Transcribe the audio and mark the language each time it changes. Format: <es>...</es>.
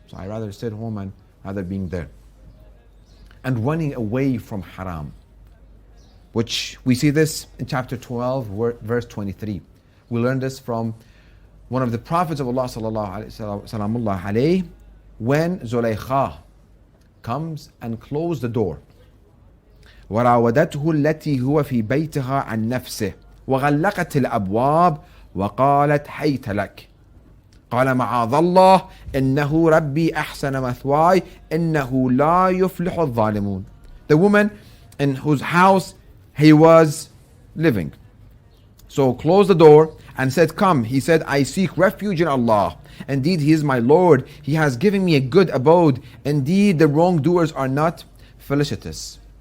<en>So I rather stay at home and rather being there. And running away from haram, which we see this in chapter 12, verse 23. We learned this from one of the prophets of Allah sallallahu alayhi, when Zulaykha comes and closed the door.</en> <ar>وراودته التي هو في بيتها عن نفسه وغلقت الأبواب وقالت حيت لك قال معاذ الله إنه ربي أحسن مثواي إنه لا يفلح الظالمون.</ar> <en>The woman in whose house he was living. So closed the door and said, come. He said, I seek refuge in Allah. Indeed, He is my Lord. He has given me a good abode. Indeed, the wrongdoers are not felicitous.</en>